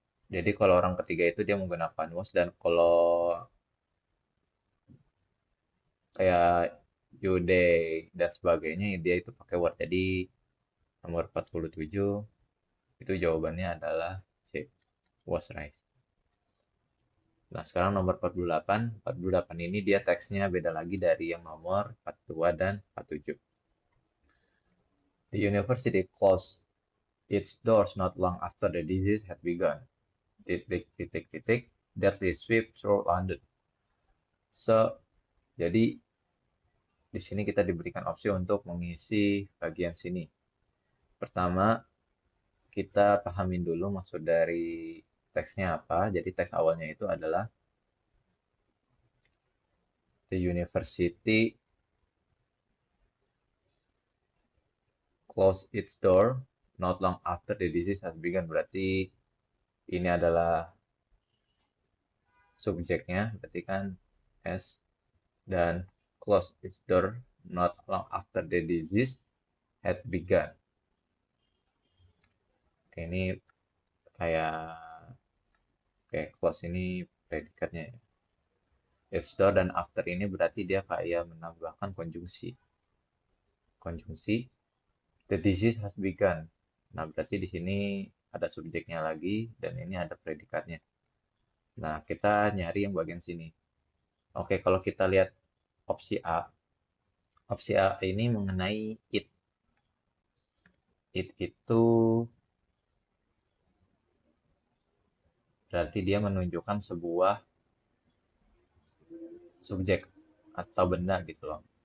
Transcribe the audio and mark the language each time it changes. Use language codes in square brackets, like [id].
[id] Jadi kalau orang ketiga itu dia menggunakan was, dan kalau kayak you, they, dan sebagainya dia itu pakai were. Jadi nomor 47 itu jawabannya adalah C, was rice. Nah, sekarang nomor 48. 48 ini dia teksnya beda lagi dari yang nomor 42 dan 47. [en] The university closed its doors not long after the disease had begun. [id] Titik, titik, titik, [en] deadly sweep through London. [id] So, jadi di sini kita diberikan opsi untuk mengisi bagian sini. Pertama, kita pahamin dulu maksud dari teksnya apa. Jadi teks awalnya itu adalah [en] the university closed its door not long after the disease has begun. [id] Berarti ini adalah subjeknya, berarti kan S, dan [en] close its door not long after the disease had begun. [id] Oke, ini kayak close ini predikatnya ya. Its door dan after ini berarti dia kayak menambahkan konjungsi. Konjungsi the disease has begun. Nah, berarti di sini ada subjeknya lagi dan ini ada predikatnya. Nah, kita nyari yang bagian sini. Oke, kalau kita lihat opsi A, opsi A ini mengenai it. It itu berarti dia menunjukkan sebuah subjek atau benda gitu loh.